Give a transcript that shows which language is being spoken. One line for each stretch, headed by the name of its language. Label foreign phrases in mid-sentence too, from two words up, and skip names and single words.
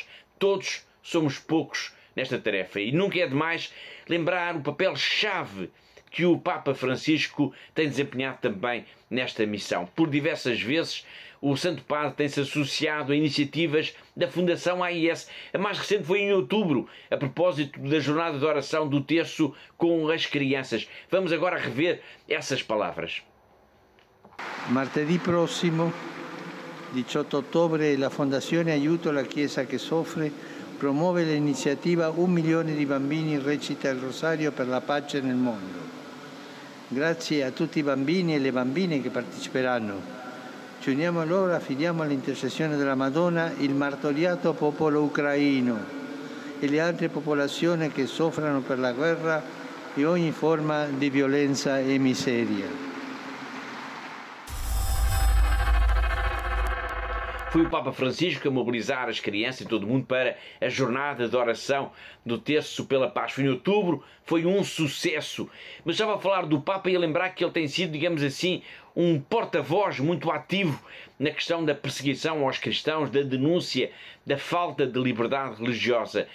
Portuguese: Todos somos poucos nesta tarefa e nunca é demais lembrar o papel-chave que o Papa Francisco tem desempenhado também nesta missão. Por diversas vezes, o Santo Padre tem-se associado a iniciativas da Fundação AIS. A mais recente foi em outubro, a propósito da jornada de oração do terço com as crianças. Vamos agora rever essas palavras.
Italian: Martedì prossimo, 18 ottobre, la Fondazione Aiuto alla Chiesa che Soffre promuove l'iniziativa 1 milione di bambini recita il rosario per la pace nel mondo. Grazie a tutti i bambini e le bambine che parteciperanno. Ci uniamo a loro e affidiamo all'intercessione della Madonna il martoriato popolo ucraino e le altre popolazioni che soffrono per la guerra e ogni forma di violenza e miseria.
Portuguese: Foi o Papa Francisco a mobilizar as crianças e todo o mundo para a jornada de oração do Terço pela Paz. Foi em outubro, foi um sucesso. Mas estava a falar do Papa e a lembrar que ele tem sido, digamos assim, um porta-voz muito ativo na questão da perseguição aos cristãos, da denúncia da falta de liberdade religiosa.